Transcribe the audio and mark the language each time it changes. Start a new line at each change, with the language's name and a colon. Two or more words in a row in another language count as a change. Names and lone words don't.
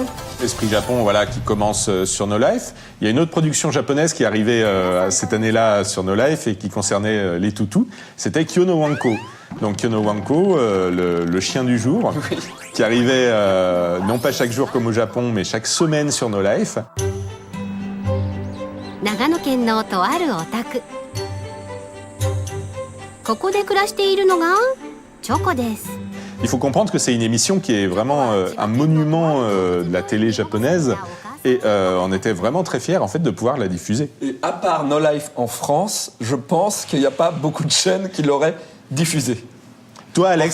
French: Esprit Japon, voilà, qui commence sur No Life. Il y a une autre production japonaise qui est arrivée cette année-là sur No Life et qui concernait les toutous. C'était Kyono Wanko. Donc Kyono Wanko, le chien du jour, qui arrivait non pas chaque jour comme au Japon, mais chaque semaine sur No Life.
Japanese: 長野県のとあるお宅. ここで暮らしているのがチョコです.
French: Il faut comprendre que c'est une émission qui est vraiment un monument de la télé japonaise et on était vraiment très fiers en fait de pouvoir la diffuser. Et à part No Life en France, je pense qu'il n'y a pas beaucoup de chaînes qui l'auraient diffusée. Toi, Alex,